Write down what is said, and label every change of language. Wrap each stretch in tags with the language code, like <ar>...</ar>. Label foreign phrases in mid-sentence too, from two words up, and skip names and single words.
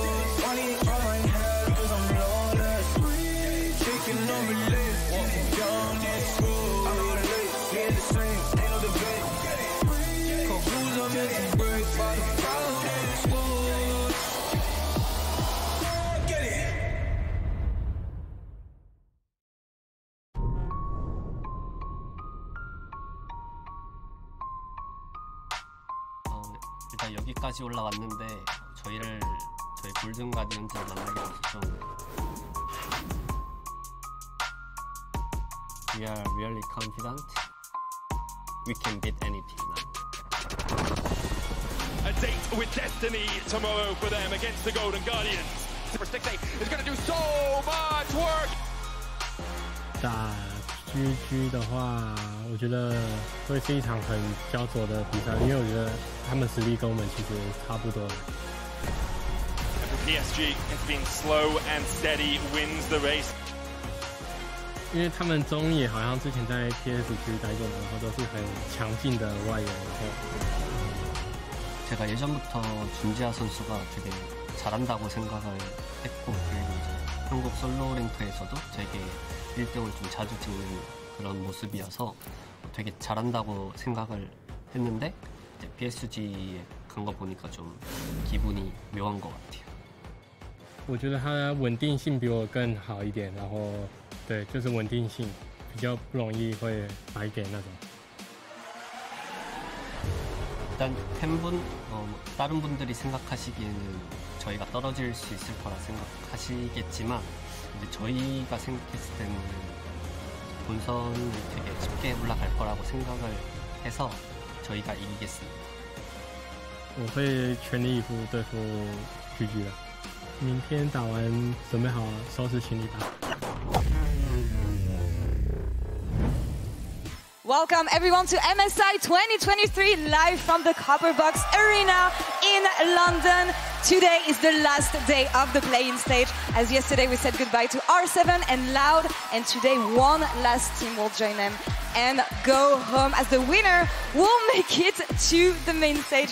<en>Money on my head, cause I'm lawless. Shaking on my lips, walking down this road. I roll late, get the same, ain't no debate. Cause rules are meant to break by the crowd is full. Get it.</en> <ko>일단 여기까지 올라왔는데 저희 골든 가디언즈를 만나게 돼서 좀</ko> <en>We are really confident we can beat any team now. A date with destiny tomorrow for them against the Golden Guardians. Super 6-8 is going to do so much work.</en> <zh>打 GG 的话，我觉得会是一场很焦灼的比赛，因为我觉得他们实力跟我们其实差不多。</zh> <en>PSG has been slow and steady, wins the race.</en> <zh>因为他们中野好像之前在 PSG 待过，然後都是很强劲的外援。</zh> <ko>제가 예전부터 준지아 선수가 되게 잘한다고 생각을 했고, 그리고 이제 한국 솔로 랭크에서도 되게 1등을 좀 자주 찍는 그런 모습이어서 되게 잘한다고 생각을 했는데 이제 PSG에 간 거 보니까 좀 기분이 묘한 것 같아요.</ko> <zh>我觉得他稳定性比我更好一点，然后对，就是稳定性比较不容易会白给那种。</zh> <ko>일단 팬분, 다른 분들이 생각하시기에는 저희가 떨어질 수 있을 거라 생각하시겠지만 근데 저희가 생각했을 때는 본선을 되게 쉽게 올라갈 거라고 생각을 해서 저희가 이기겠습니다.</ko> <zh>我会全力以赴对付 GG 的。明天打完准备好收拾行李吧。</zh> <en>Welcome everyone to MSI 2023 live from the Copper Box Arena in London. Today is the last day of the play-in stage. As yesterday we said goodbye to R7 and Loud, and today one last team will join them and go home as the winner will make it to the main stage.</en>